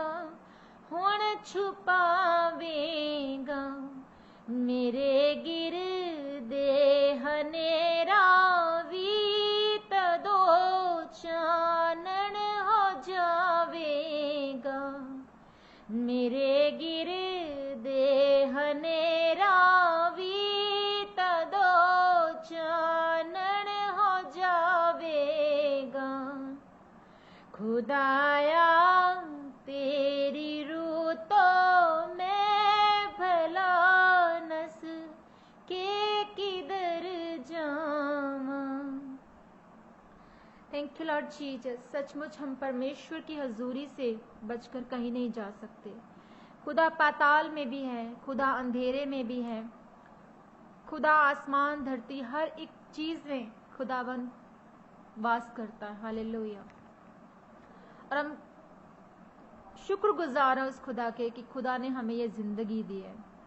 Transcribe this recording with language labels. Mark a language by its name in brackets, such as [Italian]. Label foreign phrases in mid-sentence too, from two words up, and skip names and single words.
[Punjabi] ਹੁਣ ਛੁਪਾਵੇਗਾ, ਮੇਰੇ ਗਿਰ ਦੇ ਹਨੇਰਾ ਭੀ ਤਦੋਂ ਚਾਨਣ ਹੋ ਜਾਵੇਗਾ, ਮੇਰੇ ਗਿਰ ਦੇ ਹਨੇਰਾ ਭੀ ਤਦੋਂ ਚਾਨਣ ਹੋ ਜਾਵੇਗਾ, ਖ਼ੁਦਾਇਆ ਤੇਰੀ ਰੂਹ ਤੋਂ ਮੈਂ ਭਲਾ ਨੱਸ ਕੇ ਕਿਧਰ ਜਾਊਂ। [English] Thank you Lord Jesus. [Hindi] सचमुच हम परमेश्वर की हजूरी से बचकर कहीं नहीं जा सकते। खुदा पाताल में भी है, खुदा अंधेरे में भी है, खुदा आसमान धरती हर एक चीज में खुदावन वास करता है। हालेलुया। और हम शुक्रगुजार हैं उस खुदा के कि खुदा ने हमें ये जिंदगी दी है।